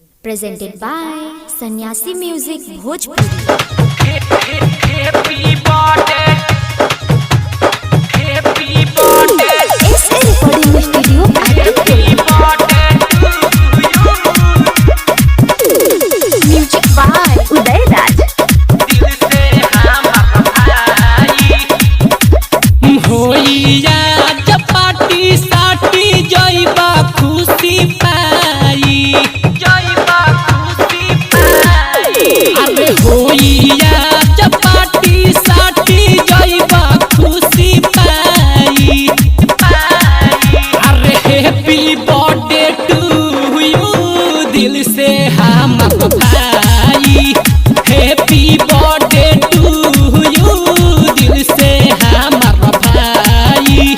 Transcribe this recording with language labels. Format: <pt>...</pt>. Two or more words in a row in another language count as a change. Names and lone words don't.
<en>Presented by Sannyasi Music Bhojpuri. Happy birthday, happy birthday, SA Recording Studio happy birthday to you. Music by Uday Raj.</en> <bho>दिल से हमारा भाई होइया जब पार्टी साटी जइबा खुशी पाई, जइबा खुशी पाई। अरे होइया जब पार्टी साटी जइबा खुशी पाई, अरे</bho> <en>happy birthday to you</en> <bho>दिल से हमारा भाई,</bho> <en>happy birthday to you</en> <bho>दिल से हमारा भाई।</bho>